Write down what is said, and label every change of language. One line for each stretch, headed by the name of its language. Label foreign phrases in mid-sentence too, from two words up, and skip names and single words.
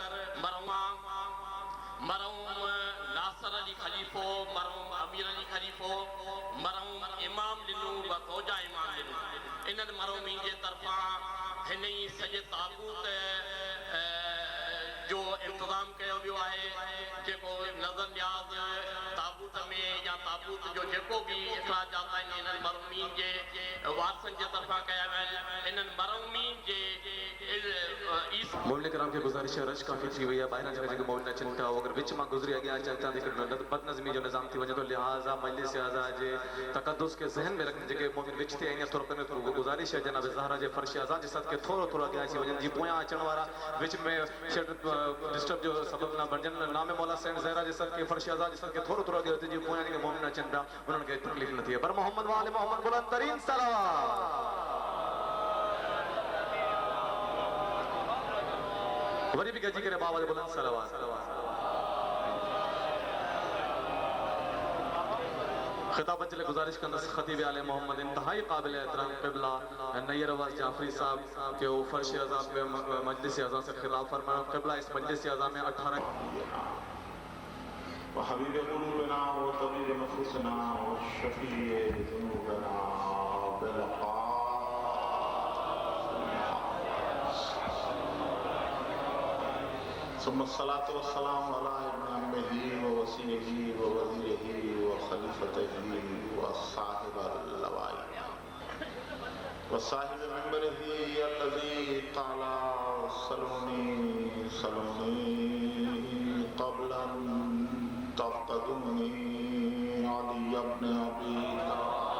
Sindhi: मरहूम नासर अली खलीफ़ो मरहूम अमीर अली खलीफ़ो मरहूम इमाम लिनू व ख़ोजा इमाम लिनू इन्हनि मरहूमीन जे तरफ़ां हिन ई सॼे ताबूत जो इंतज़ाम कयो वियो आहे जेको नज़र न्याज़ ताबूत में या ताबूत जो जेको भी इख़राजात आहिनि इन्हनि मरहूमीन जे वारसनि जे तरफ़ां कया विया आहिनि इन्हनि मरहूमीन जे मोमिन कराम के गुजारिश है रश काफ़ी थी वई आहे ॿाहिरां जेका जेके मोमिन अचनि था अगरि विच मां गुज़री अॻियां अचनि था त बदनज़मी जो निज़ाम थी वञे थो लिहाज़ा मजलिस अज़ा जे तक़दुस खे ज़हन में रखनि जेके मोमिन विच ते ईअं तुर कनि थो गुज़ारिश है जनाब ज़हरा जे फ़र्श अज़ा जे सदके थोरो थोरो अॻियां अची वञनि जीअं पोयां अचण वारा विच में डिस्टर्ब जो सबब न बणजनि नामे मौला सैन ज़हरा जे सदके फ़र्श अज़ा जे सदके थोरो थोरो अॻियां जीअं पोयां जेके मोमिन अचनि था उन्हनि खे तकलीफ़ न थिए पर मोहम्मद वाले मोहम्मद बुलंद तरीन सलावत वरी भी गजी करे बाबा बुलंद सलावत खिताबत चले गुजारिश कंदस खतीब आले मोहम्मद इंतहाई काबिल एहतराम क़िबला नय्यर अब्बास जाफरी
Urdu: صاحب کے فرش عزا میں مجلس عزا سے خطاب فرمایا قبلہ اس مجلس عزا میں
Sindhi: 18
Arabic: وحبيب قلوبنا وطبيب نفوسنا وشفيع ذنوبنا ثم الصلاة والسلام على ابن عمه ووسيله ووزيره وخليفته وصاحب اللواء وصاحب منبره الذي تعالى صلوني قبل أن تفتدوني علي بن أبي طالب